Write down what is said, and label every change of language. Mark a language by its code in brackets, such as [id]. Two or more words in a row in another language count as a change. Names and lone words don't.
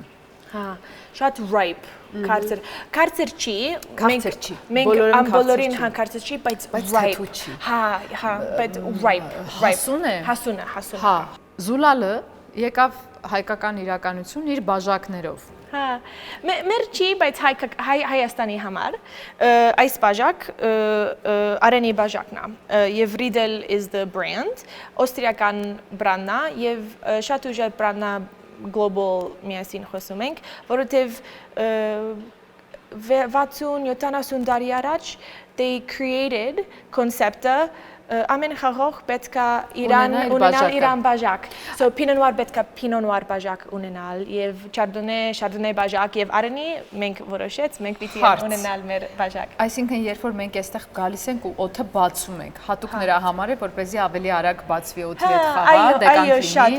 [hy] Հա, շատ ripe, կարծր։ Կարծր չի, մենք բոլորին հա կարծր չի, բայց ripe։ Հա, բայց ripe։ Հասուն է։ Հասուն է։ Հա, Զուլալը եկավ հայկական իրականություն իր բաժակներով։ Հա, մեր չի, բայց Հայաստանի համար այս բաժակ Արենի բաժակն է եւ [en] Riedel is the brand, [hy] օստրիական բրանդն է եւ շատ ուժեղ բրանդն է global միասին խոսում ենք, որովհետեւ 60-70 տարի առաջ [en] they created concept- [hy] ը ամեն խաղող պետքա ունենալ իրան բաժակ։ [en] So Pinot Noir [hy] պետքա Pinot Noir բաժակ ունենալ եւ Chardonnay բաժակ եւ Արենի մենք որոշեց մենք պիտի ունենալ մեր բաժակ։ Այսինքն երբ որ մենք այստեղ գալիս ենք ու օդը բացում ենք, հատուկ նրա համար է, որպեսզի ավելի արագ բացվի օդի հետ խաղա, դեկանտինի։